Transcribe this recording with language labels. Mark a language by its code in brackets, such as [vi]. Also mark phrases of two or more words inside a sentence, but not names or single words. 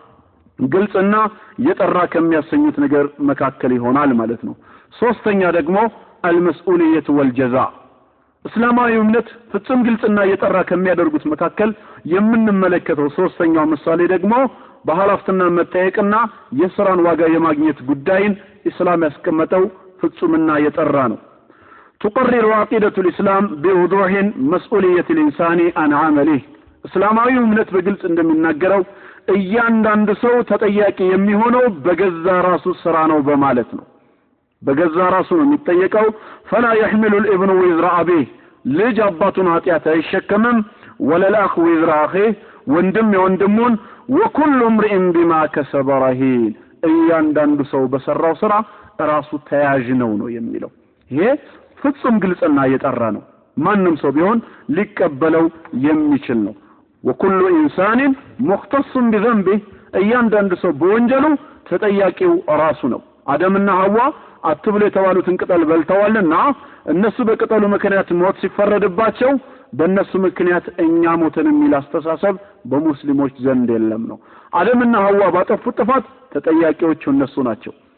[am] ግልጽና የጠራ ከሚያሰኙት ነገር መካከል ይሆናል ማለት ነው። ሶስተኛ ደግሞ [ar] المسؤولية والجزاء [am] እስላማዊ እምነት ፍጹም ግልጽና የጠራ ከሚያደርጉት መካከል የምንመለከተው ሶስተኛው ምሳሌ ደግሞ በኃላፊነት መጠየቅና የሥራን ዋጋ የማግኘት ጉዳይን እስላም ያስቀመጠው ፍጹምና የጠራ ነው። [ar] تقرر عقيدة الإسلام بوضوح مسؤولية الإنسان عن عمله [am] እስላማዊ እምነት በግልጽ እንደሚናገረው እያንዳንዱ ሰው ተጠያቂ የሚሆነው በገዛ ራሱ ስራ ነው በማለት ነው። በገዛ ራሱ ነው የሚጠየቀው [ar] فلا يحمل الابن وزر أبيه [am] ልጅ አባቱን ኃጢአት አይሸከምም ولا [ar] الأخ وزر أخيه [am] ወንድም የወንድሙን [ar] وكل امرئ بما كسب رهين [am] እያንዳንዱ ሰው በሰራው ስራ ራሱ ተያዥ ነው የሚለው ይሄ ፍጹም ግልጽና የጠራ ነው ማንንም ሰው ቢሆን ሊቀበለው የሚችል ነው። [ar] وكل انسان مختص بذنبه [am] እያንዳንዱ ሰው በወንጀሉ ተጠያቂው ራሱ ነው። አደምና ሐዋ አትብሎ የተባሉትን ቅጠል በልተዋልና እነሱ በቅጠሉ ምክንያት ሞት ሲፈረድባቸው በእነሱ ምክንያት እኛ ሞተን የሚል አስተሳሰብ በሙስሊሞች ዘንድ የለም ነው። አደምና ሐዋ ባጠፉት ጥፋት ተጠያቂዎቹ እነሱ ናቸው።